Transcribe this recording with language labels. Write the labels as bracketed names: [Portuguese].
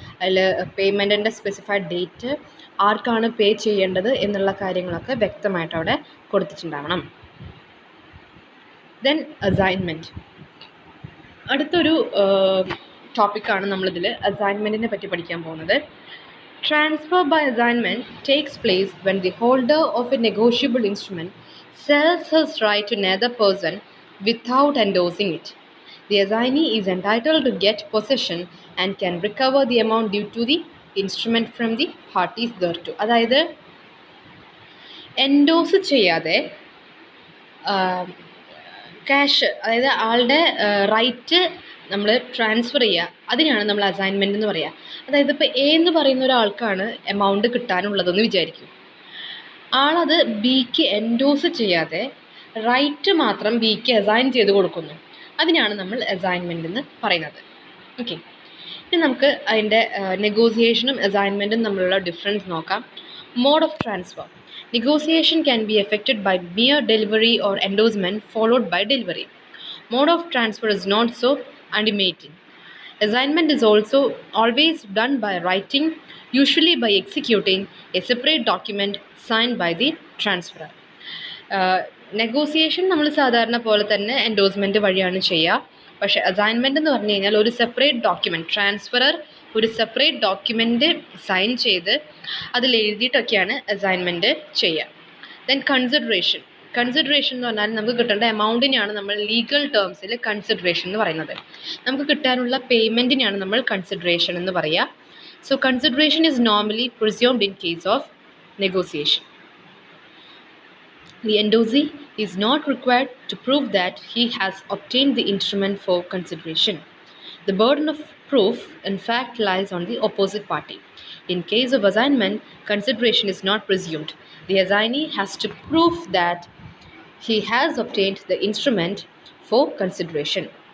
[Malayalam] അതിൽ പേയ്മെൻറ്റിൻ്റെ specified date, ആർക്കാണ് പേ ചെയ്യേണ്ടത് എന്നുള്ള കാര്യങ്ങളൊക്കെ വ്യക്തമായിട്ട് അവിടെ കൊടുത്തിട്ടുണ്ടാവണം. ദെൻ അസൈൻമെൻറ്റ് അടുത്തൊരു ടോപ്പിക്കാണ് നമ്മളിതിൽ അസൈൻമെൻറ്റിനെ പറ്റി പഠിക്കാൻ പോകുന്നത്. [English] Transfer by assignment takes place when the holder of a negotiable instrument sells his right to another person without endorsing it. The assignee is entitled to get possession and can recover the amount due to the instrument from the parties thereto. [Malayalam] അതായത് endorse ചെയ്യാതെ cash, അതായത് ആളുടെ right നമ്മൾ transfer ചെയ്യുക, അതിനാണ് നമ്മൾ assignment എന്ന് പറയുക. അതായത് ഇപ്പോൾ എ എന്ന് പറയുന്ന ഒരാൾക്കാണ് എമൗണ്ട് കിട്ടാനുള്ളതെന്ന് വിചാരിക്കും. ആളത് ബിക്ക് എൻഡോസ് ചെയ്യാതെ റൈറ്റ് മാത്രം ബിക്ക് അസൈൻ ചെയ്ത് കൊടുക്കുന്നു. അതിനാണ് നമ്മൾ അസൈൻമെൻ്റ് എന്ന് പറയുന്നത്. ഓക്കെ, ഇനി നമുക്ക് അതിൻ്റെ നെഗോസിയേഷനും അസൈൻമെൻറ്റും തമ്മിലുള്ള ഡിഫറൻസ് നോക്കാം. [English] Mode of transfer. Negotiation can be effected by mere delivery or endorsement followed by delivery. Mode of transfer is not so intimating. Assignment is also always done by writing, usually by executing a separate document signed by the transferor. [Malayalam] Negotiation നമ്മൾ സാധാരണ പോലെ തന്നെ endorsement വഴിയാണ് ചെയ്യുക. പക്ഷേ assignment എന്ന് പറഞ്ഞു കഴിഞ്ഞാൽ ഒരു സെപ്പറേറ്റ് ഡോക്യുമെൻറ്റ്, ട്രാൻസ്ഫറർ ഒരു സെപ്പറേറ്റ് ഡോക്യുമെൻറ്റ് സൈൻ ചെയ്ത് അതിലെഴുതിയിട്ടൊക്കെയാണ് അസൈൻമെൻറ്റ് ചെയ്യുക. Then consideration. കൺസിഡറേഷൻ എന്ന് പറഞ്ഞാൽ നമുക്ക് കിട്ടേണ്ട എമൗണ്ടിനെയാണ് നമ്മൾ ലീഗൽ ടേംസിൽ കൺസിഡറേഷൻ എന്ന് പറയുന്നത്. നമുക്ക് കിട്ടാനുള്ള പേയ്മെൻറ്റിനെയാണ് നമ്മൾ കൺസിഡറേഷൻ എന്ന് പറയുക. [English] So consideration is normally presumed in case of negotiation. The endorsee is not required to prove that he has obtained the instrument for consideration. The burden of proof, in fact, lies on the opposite party. In case of assignment, consideration is not presumed. The assignee has to prove that he has obtained the instrument for consideration.